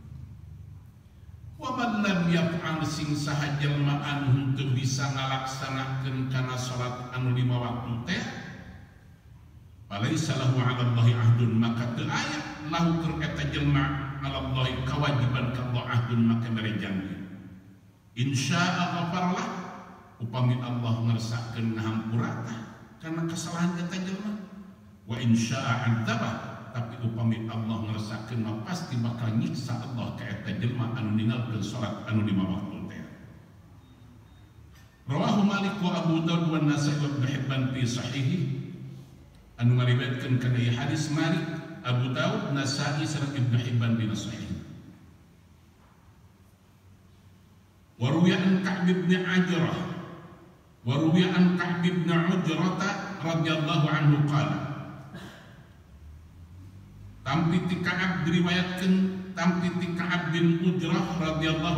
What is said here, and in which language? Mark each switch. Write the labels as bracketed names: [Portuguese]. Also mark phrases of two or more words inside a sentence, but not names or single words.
[Arabic] ومن لم يفعل, [Sundanese] sing saha jelema anu henteu bisa ngalaksanakeun kana salat anu 5 waktu teh, [Arabic] فليس له على الله عهد, [Sundanese] maka teu aya lahu keur eta jelema [Arabic] على الله [Sundanese] kawajiban ka Allah 'ahdun, maka mere janji. [Arabic] إن شاء غفر له, [Sundanese] upami Allah ngersakakeun ngahampura karena kesalahan eta jelema, [Arabic] وإن شاء عذبه, [Sundanese] tapi upami Allah ngersakakeun mah pasti bakal nyiksa Allah ka eta jelema anu ninggalkeun salat anu 5 waktu teh. [Arabic] رواه مالك وأبو داود والنسائي وابن حبان في صحيحه, [Sundanese] anu ngariwayatkeun kana hadis Malik, Abu Dawud, Nasa'i sareng Ibnu Hibban [Arabic] بصحيح. وروي عن كعب بن عجرة وروي عن كعب بن عجرة رضي الله عنه قال, [Sundanese] tampiti Ka'ab diriwayatkeun, tampiti Ka'ab bin Ujrah radhiyallahu